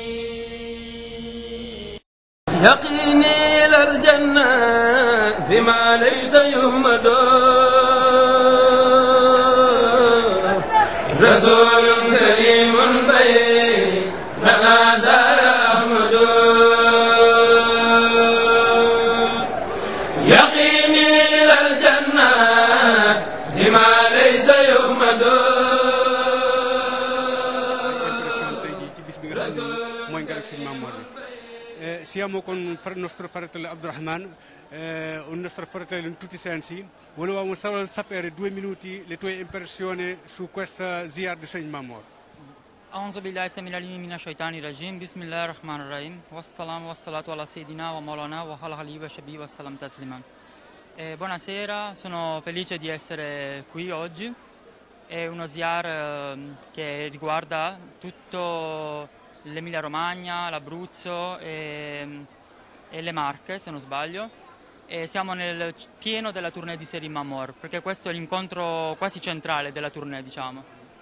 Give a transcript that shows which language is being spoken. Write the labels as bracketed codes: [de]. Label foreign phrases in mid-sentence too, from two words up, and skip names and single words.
[ar] يقيني إلى الجنة بما ليس يهمد رسول كريم بيننا زار أحمد يقيني إلى الجنة بما ليس يهمد [it] Siamo con il nostro fratello Abdurrahman, un nostro fratello in tutti i sensi. Volevamo solo sapere 2 minuti le tue impressioni su questa ziyar di Sayyid Mamour. [ar] أعوذ بالله السميع العليم من الشيطان الرجيم بسم الله الرحمن الرحيم والسلام والصلاة على سيدنا ومولانا وعلى آله وصحبه وسلم تسليما. [it] Buonasera, sono felice di essere qui oggi. È uno ziyar che riguarda tutto l'Emilia Romagna, l'Abruzzo e le Marche, se non sbaglio. E siamo nel pieno della tournée di Sayyid Mamour, perché questo è l'incontro quasi centrale della tournée, diciamo.